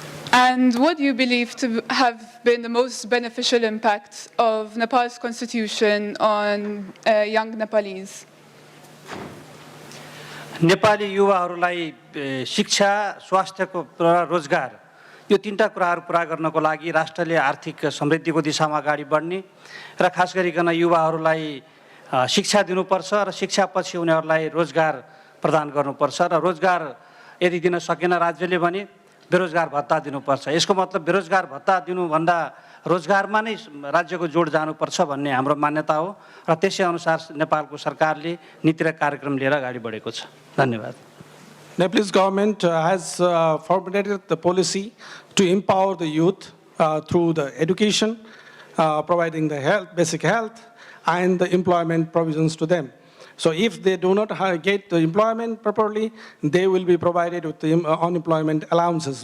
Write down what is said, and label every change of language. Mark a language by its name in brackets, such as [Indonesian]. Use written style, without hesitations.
[English] And what do you believe to have been the most beneficial impact of Nepal's constitution on young Nepalese? [Nepali] Nepali युवाहरूलाई शिक्षा, स्वास्थ्यको र रोजगार यो तीनटा कुराहरू पूरा गर्नको लागि राष्ट्रले आर्थिक समृद्धिको दिशामा अगाडि बढ्ने र खास गरिकन युवाहरूलाई शिक्षा दिनुपर्छ र शिक्षापछि उनीहरूलाई रोजगार प्रदान गर्नुपर्छ र रोजगार यदि दिन सकेन राज्यले भने बेरोजगार भत्ता दिनुपर्छ। यसको मतलब बेरोजगार भत्ता दिनुभन्दा रोजगारमा नै राज्यको जोड जानुपर्छ भन्ने हाम्रो मान्यता हो र त्यसै अनुसार नेपालको सरकारले नीति र कार्यक्रम लिएर अगाडि बढेको छ। धन्यवाद। [English] Nepalese government has formulated the policy to empower the youth through the education, providing the health, basic health, and the employment provisions to them. So if they do not get the employment properly, they will be provided with the unemployment allowances.